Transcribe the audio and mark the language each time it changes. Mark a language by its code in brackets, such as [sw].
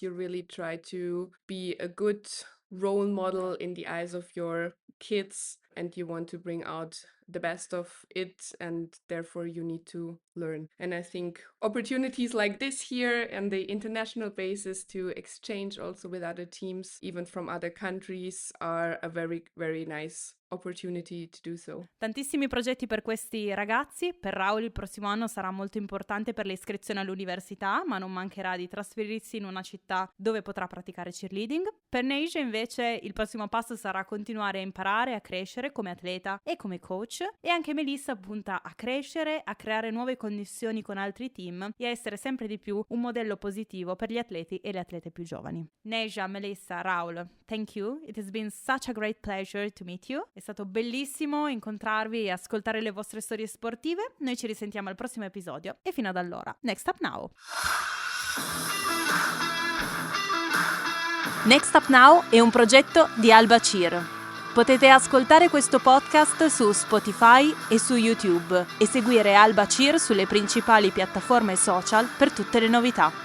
[en] You really try to be a good role model in the eyes of your kids, and you want to bring out the best of it, and therefore you need to learn. And I think opportunities like this here and the international basis to exchange also with other teams, even from other countries, are a very, very nice opportunity to do so. [it] Tantissimi progetti per questi ragazzi. Per Raul il prossimo anno sarà molto importante per le iscrizioni all'università, ma non mancherà di trasferirsi in una città dove potrà praticare cheerleading. Per Neža invece il prossimo passo sarà continuare a imparare a crescere come atleta e come coach, e anche Melissa punta a crescere, a creare nuove connessioni con altri team e a essere sempre di più un modello positivo per gli atleti e le atlete più giovani. [en] Neža, Melissa, Raul, thank you. It has been such a great pleasure to meet you. [it] È stato bellissimo incontrarvi e ascoltare le vostre storie sportive. Noi ci risentiamo al prossimo episodio e fino ad allora, Next Up Now! Next Up Now è un progetto di Alba Cheer. Potete ascoltare questo podcast su Spotify e su YouTube e seguire Alba Cheer sulle principali piattaforme social per tutte le novità.